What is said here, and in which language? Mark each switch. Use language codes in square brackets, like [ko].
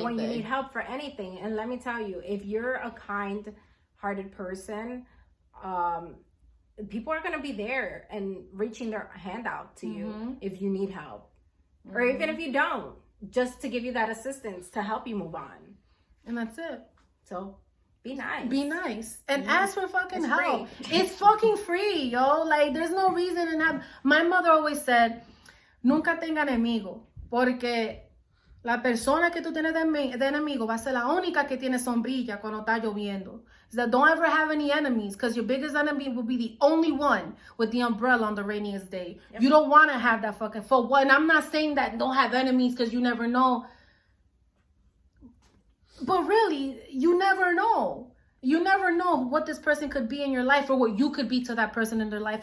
[en] Or when you need help for anything. And let me tell you, if you're a kind-hearted person, people are going to be there and reaching their hand out to you if you need help. Or even if you don't, just to give you that assistance to help you move on. And that's it. So be nice. Be nice. And ask for fucking help. It's fucking free, yo. Like, there's no reason to have... My mother always said, [es] nunca tenga enemigo, porque la persona que tú tienes de enemigo va a ser la única que tiene sombrilla cuando está lloviendo. [en] So don't ever have any enemies, because your biggest enemy will be the only one with the umbrella on the rainiest day. Yep. You don't want to have that fucking... For what? And I'm not saying that don't have enemies, because you never know. But really, you never know. You never know what this person could be in your life, or what you could be to that person in their life.